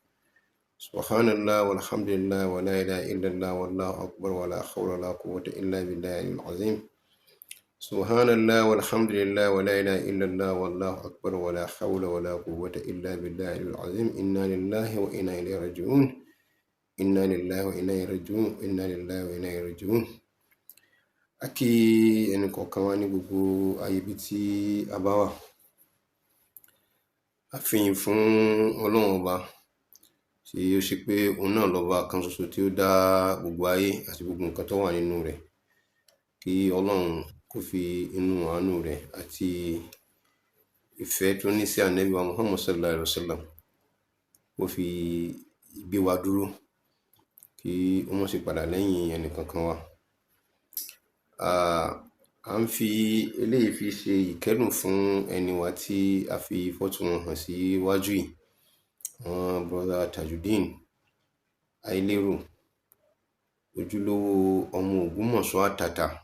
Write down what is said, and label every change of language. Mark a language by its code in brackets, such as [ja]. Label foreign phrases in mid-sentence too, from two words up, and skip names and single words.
[ar] سبحان الله والحمد لله ولا إله إلا الله والله أكبر ولا حول ولا قوة إلا بالله العظيم. سبحان الله والحمد لله ولا إله إلا الله والله أكبر ولا حول ولا قوة إلا بالله العظيم. إنا لله وإنا إليه راجعون. إنا لله وإنا إليه راجعون. إنا لله وإنا إليه راجعون. [yo] Akí ẹnì kọ̀ọ̀kan wa ní gbogbo ayé ibi tí a bá wà. A fìyìn fún Ọlọ́run Ọba tí ó ṣe pé òun náà lọ́ba kan ṣoṣo tí ó dá gbogbo ayé àti gbogbo nǹkan tó wà nínú rẹ̀. Kí Ọlọ́run kó fi inú àánú rẹ̀ àti ìfẹ́ tó ní sí Ànábì wa Muhammad sallallahu alaihi wasallam kó fi gbé wa dúró, kí ó má ṣe padà lẹ́yìn ẹnì kankan wa. À ń fi eléyìí fi ṣe ìkẹ́dùn fún ẹni wa tí a fi fọ́tò wọn hàn sí iwájú yìí, àwọn brother Tajudeen Ailero, ojúlówó ọmọ Ògbómọ̀ṣọ́ àtàtà.